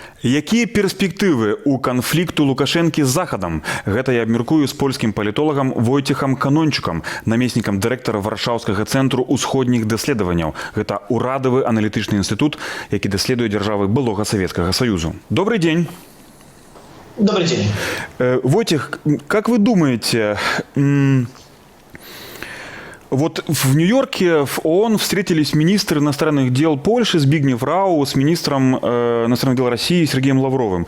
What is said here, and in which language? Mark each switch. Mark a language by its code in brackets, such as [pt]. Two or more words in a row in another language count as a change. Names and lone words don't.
[be] Якія перспектывы у канфлікту Лукашэнкі з Захадам? Гэта я абмяркую з польскім палітолагам Войцехам Канончукам, намеснікам дырэктара Варшаўскага цэнтру ўсходніх даследаванняў. Гэта урадавы аналітычны інстытут, які даследуе дзяржавы былога Савецкага Саюзу. [ru] Добрый день. Добрый день. Войтех, как вы думаете, вот в Нью-Йорке в ООН встретились министры иностранных дел Польши Збигнев Рау с министром иностранных дел России Сергеем Лавровым.